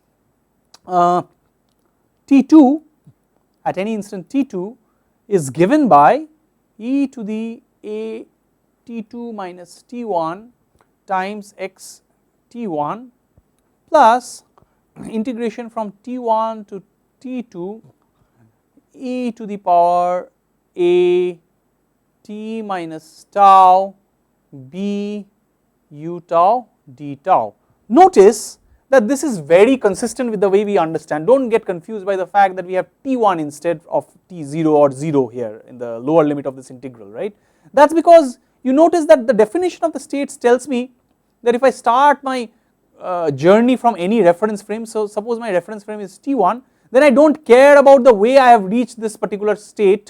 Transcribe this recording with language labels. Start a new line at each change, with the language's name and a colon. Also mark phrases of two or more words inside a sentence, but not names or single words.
English: t2 at any instant t2 is given by e to the a t2 minus t1 times x t1 plus integration from t1 to t2 e to the power a t minus tau b u tau d tau. Notice that this is very consistent with the way we understand. Don't get confused by the fact that we have t1 instead of t0 or 0 here in the lower limit of this integral, right? That's because you notice that the definition of the states tells me that if I start my journey from any reference frame, so suppose my reference frame is t1, then I don't care about the way I have reached this particular state.